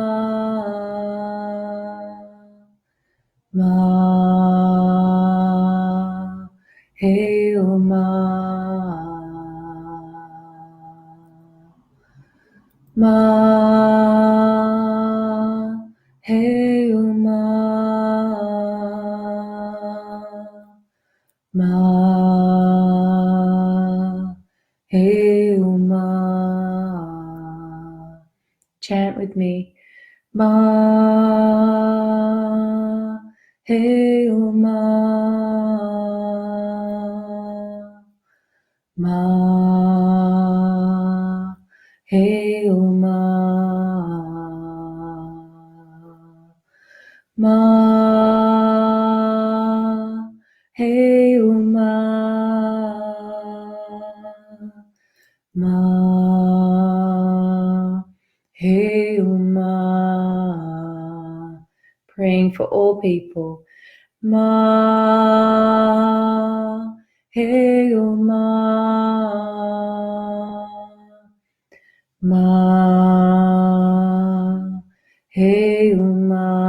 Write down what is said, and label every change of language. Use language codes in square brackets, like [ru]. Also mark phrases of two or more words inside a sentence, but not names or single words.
[en] Ma, Hail Ma, Ma, Hail Ma, Ma, Hail Ma. Chant with me. Ma, Hail Ma, Ma, Hail Ma, Ma, Hail Ma, Ma, Hail Ma. Praying for all people. Ma, Hail Ma, Ma, Hail Ma.